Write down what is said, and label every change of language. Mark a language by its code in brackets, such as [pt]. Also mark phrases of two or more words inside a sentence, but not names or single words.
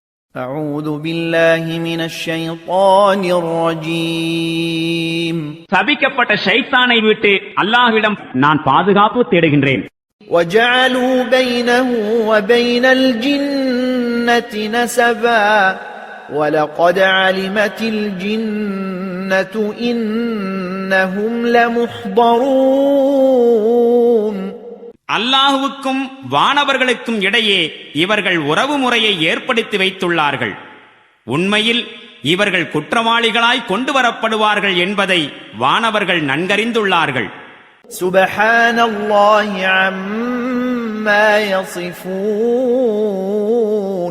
[ar] أعوذ بالله من الشيطان الرجيم [ta] சபிக்கப்பட்ட ஷைத்தானை விட்டு அல்லாஹ்விடம் நான் பாதுகாப்பு தேடுகின்றேன். [ar] وجعلوا بينه وبين الجنة نسبا ولقد علمت الجنة إنهم لمحضرون. [ta] அல்லாஹுவுக்கும் வானவர்களுக்கும் இடையே இவர்கள் உறவு முறையை ஏற்படுத்தி வைத்துள்ளார்கள். உண்மையில் இவர்கள் குற்றவாளிகளாய் கொண்டு வரப்படுவார்கள் என்பதை வானவர்கள் நன்கறிந்துள்ளார்கள். [ar] سبحان الله عما يصفون.